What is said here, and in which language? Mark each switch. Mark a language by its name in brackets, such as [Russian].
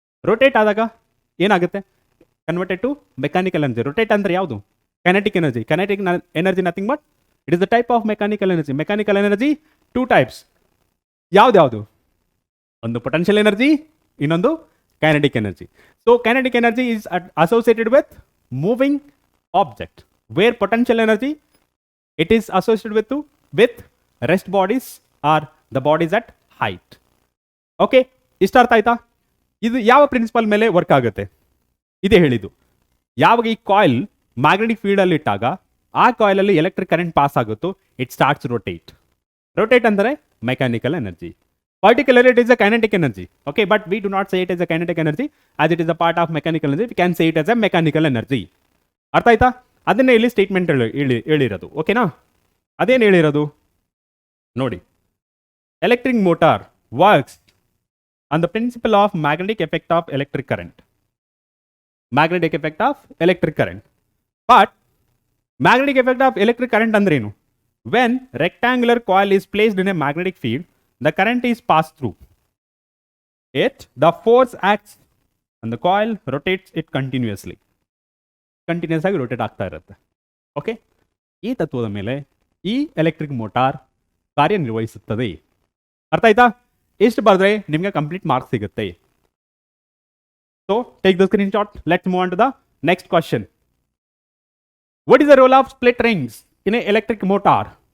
[Kannada] Rotate ಆದಾಗ ಏನಾಗುತ್ತೆ? [English] Converted to mechanical energy. [Kannada] Rotate ಅಂದ್ರೆ ಯಾವುದು? Kinetic energy. [English] Kinetic energy nothing but it is the type of mechanical energy. Mechanical energy two types. ಯಾವ್ದು? [Kannada] ಒಂದು potential energy, ಇನ್ನೊಂದು kinetic energy. [English] So kinetic energy is associated with moving object, where potential energy it is associated with rest bodies or the bodies at height. [Kannada] Okay, ಇಷ್ಟ ಅರ್ಥ ಆಯ್ತಾ? ಇದು ಯಾವ principal ಮೇಲೆ work ಆಗುತ್ತೆ ಇದೇ ಹೇಳಿದ್ದು. ಯಾವಾಗ ಈ ಕಾಯಿಲ್ ಮ್ಯಾಗ್ನೆಟಿಕ್ ಫೀಲ್ಡ್ ಅಲ್ಲಿ ಇಟ್ಟಾಗ ಆ ಕಾಯಿಲ್ ಅಲ್ಲಿ ಎಲೆಕ್ಟ್ರಿಕ್ ಕರೆಂಟ್ ಪಾಸ್ ಆಗುತ್ತೋ [English] It starts rotate. [Kannada] ರೊಟೇಟ್ ಅಂದರೆ mechanical energy. [English] Particularly, it is a kinetic energy. Okay, but we do not say it as a kinetic energy as it is a part of mechanical energy. We can say it as a mechanical energy. [Kannada] ಅರ್ಥ ಆಯ್ತಾ? ಅದನ್ನೇ ಇಲ್ಲಿ statement ಹೇಳಿರೋದು. ಓಕೆನಾ? ಅದೇನು ಹೇಳಿರೋದು ನೋಡಿ. [English] Electric motor works on the principle of magnetic effect of electric current. Magnetic effect of electric current. But magnetic effect of electric current [Kannada] ಅಂದ್ರೆ ಏನು? [English] When rectangular coil is placed in a magnetic field, the current is passed through it, the force acts and the coil rotates it continuously. [Kannada] Continuous ಆಗಿ rotate ಆಗ್ತಾ ಇರುತ್ತೆ. Okay, ಈ ತತ್ವದ ಮೇಲೆ ಈ electric motor ಕಾರ್ಯನಿರ್ವಹಿಸುತ್ತದೆ. ಅರ್ಥ ಆಯ್ತಾ? ಇಷ್ಟು ಬರೆದ್ರೆ ನಿಮಗೆ ಕಂಪ್ಲೀಟ್ ಮಾರ್ಕ್ಸ್ ಸಿಗುತ್ತೆ. [English] So take the screen shot. Let's move on to the next question. What is the role of split rings in a electric motor?